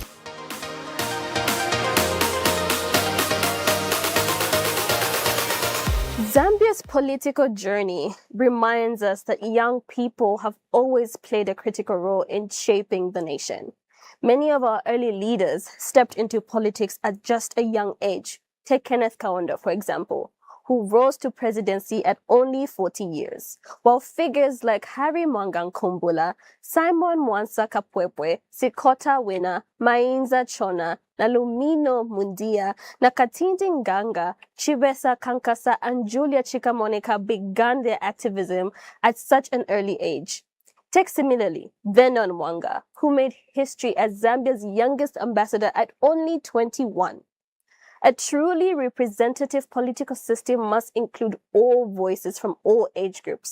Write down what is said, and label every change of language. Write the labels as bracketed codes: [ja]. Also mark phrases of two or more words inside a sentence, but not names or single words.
[en] Zambia's political journey reminds us that young people have always played a critical role in shaping the nation. Many of our early leaders stepped into politics at just a young age. Take Kenneth Kaunda, for example, who rose to presidency at only 40 years, while figures like Harry Mwangan Kumbula, Simon Mwansa Kapwepwe, Sikota Wina, Mainza Chona, na Lumino Mundia, na Katindi Nganga, Chibesa Kankasa, and Julia Chikamonika began their activism at such an early age. Take similarly Vernon Mwanga, who made history as Zambia's youngest ambassador at only 21. A truly representative political system must include all voices from all age groups.